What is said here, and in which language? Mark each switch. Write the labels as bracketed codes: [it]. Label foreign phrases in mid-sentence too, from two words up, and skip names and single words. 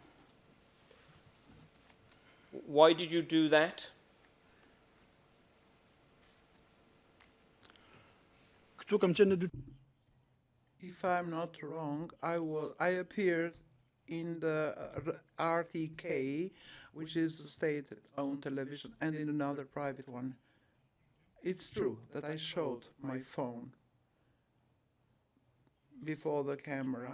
[en] Why did you do that? [sq] Këtu kam qenë në dy [en] If I'm not wrong, I appeared in the RTK, which is a state-owned television, and in another private one. It's true that I showed my phone before the camera.